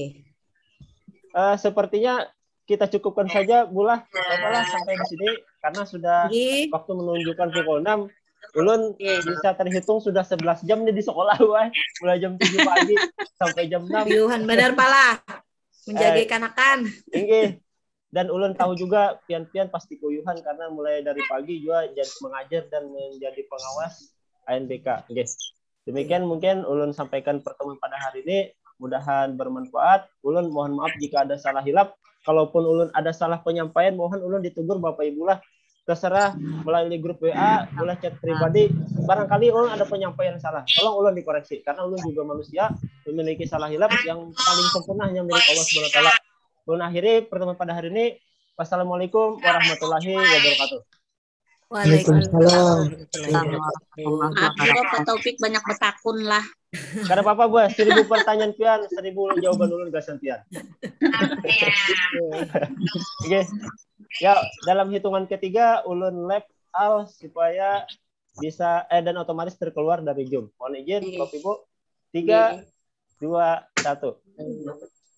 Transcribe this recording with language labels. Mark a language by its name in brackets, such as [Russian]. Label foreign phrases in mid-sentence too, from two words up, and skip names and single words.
[Indonesian] Sepertinya kita cukupkan saja bulah apalah sampai di sini karena sudah waktu menunjukkan pukul 6. [Banjar] Ulun bisa terhitung sudah 11 jam nih di sekolah wah. [Indonesian] Mulai jam 7 pagi sampai jam 6. [Banjar] Yuhan benar pala. Menjaga kanakan. Nggih. Dan ulun tahu juga pian-pian pasti kuyuhan karena mulai dari pagi juga jadi mengajar dan menjadi pengawas ANBK. Nggih. [Indonesian] Demikian mungkin ulun sampaikan pertemuan pada hari ini. Mudahan bermanfaat. Ulun mohon maaf jika ada salah hilap. Kalaupun ulun ada salah penyampaian, mohon ulun ditegur Bapak Ibu lah. Terserah melalui grup WA, boleh chat pribadi. Barangkali ulun ada penyampaian salah. Tolong ulun dikoreksi. Karena ulun juga manusia, memiliki salah hilap yang paling sempurna hanya milik Allah [Arabic] سبحانه وتعالى. [Indonesian] Ulun akhiri pertemuan pada hari ini. [Arabic] والسلام عليكم ورحمة الله وبركاته. Waalaikumsalam. [Banjar] Maaf juga Pak Taufik banyak bertakun lah. Kada apa-apa Bu, 1000 pertanyaan pian, 1000 jawaban ulun gasan pian. [Indonesian] Oke. Ya, dalam hitungan ketiga ulun left al supaya bisa dan otomatis terkeluar dari Zoom. Mohon izin Bapak Ibu. 3 2 1.